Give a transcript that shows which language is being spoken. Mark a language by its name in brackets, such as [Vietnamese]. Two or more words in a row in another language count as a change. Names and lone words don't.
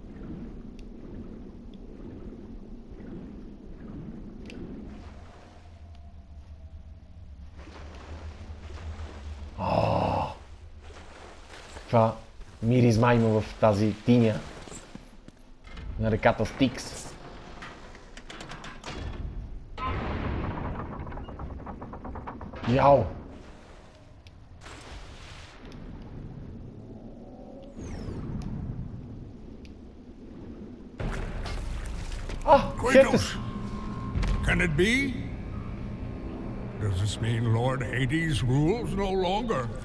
[Bulgarian] Каква миризма има в тази тиня на реката Стикс. Яо! [English] Kratos! Can it be? Does this mean Lord Hades rules no longer?